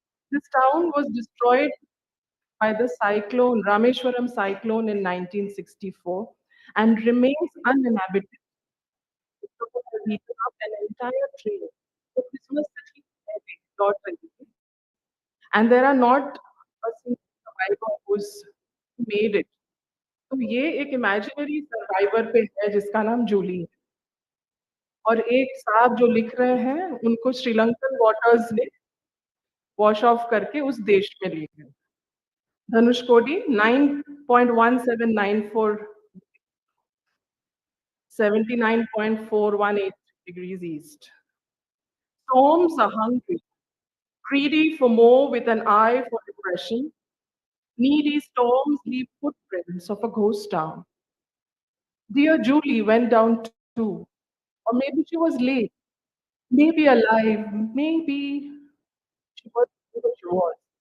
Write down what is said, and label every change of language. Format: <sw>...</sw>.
<en>This town was destroyed by the cyclone, Rameshwaram cyclone in 1964 and remains uninhabited. It was beaten up an entire train. So this was such a heavy lot. And there are not a single survivor who's made it.</en> <hi>तो ये एक</hi> <en>imaginary survivor</en> <hi>पे है जिसका नाम जूली है और एक साहब जो लिख रहे हैं उनको श्रीलंकन</hi> <en>waters</en> <hi>ने</hi> <en>wash off</en> <hi>करके उस देश में ले गए Dhanushkodi 9.1794 79.418</hi> <en>degrees east. Storms are hungry, greedy for more with an eye for depression. Needy storms leave footprints of a ghost town. Dear Julie went down too, or maybe she was late, maybe alive, maybe she was who she was.</en>